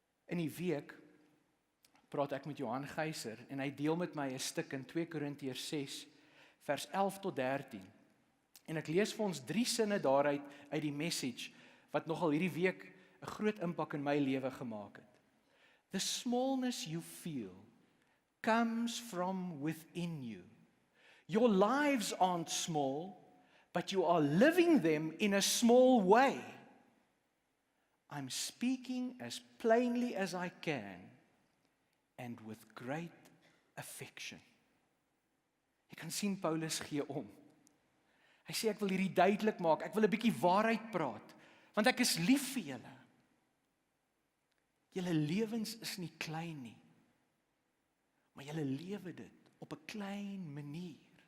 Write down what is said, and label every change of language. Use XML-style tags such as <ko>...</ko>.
<af>In die week praat ek met Johan Geyser en hy deel met my 'n stuk in 2 Korintiërs 6 vers 11 tot 13. En ek lees vir ons 3 sinne daaruit uit die message wat nogal hierdie week 'n groot impak in my lewe gemaak het.</af> <en>The smallness you feel comes from within you. Your lives aren't small, but you are living them in a small way. I'm speaking as plainly as I can and with great affection.</en> <af>Jy kan sien Paulus gee om. Hy sê ek wil hierdie duidelik maak, ek wil 'n bietjie waarheid praat, want ek is lief vir julle. Julle lewens is nie klein nie, maar julle lewe dit op 'n klein manier.</af>